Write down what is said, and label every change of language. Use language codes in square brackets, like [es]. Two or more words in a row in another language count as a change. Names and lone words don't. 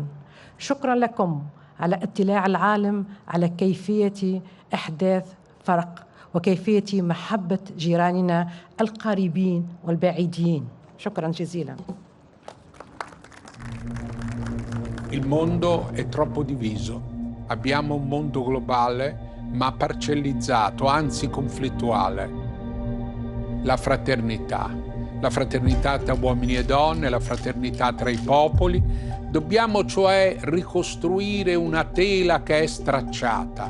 [ar] شكرا لكم على اطلاع العالم على كيفية إحداث فرق وكيفية محبة جيراننا القريبين والبعيدين. شكرا جزيلا. [it] Il mondo è troppo diviso. Abbiamo un mondo globale, ma parcellizzato, anzi conflittuale. La fraternità tra uomini e donne, la fraternità tra i popoli. Dobbiamo cioè ricostruire una tela che è stracciata.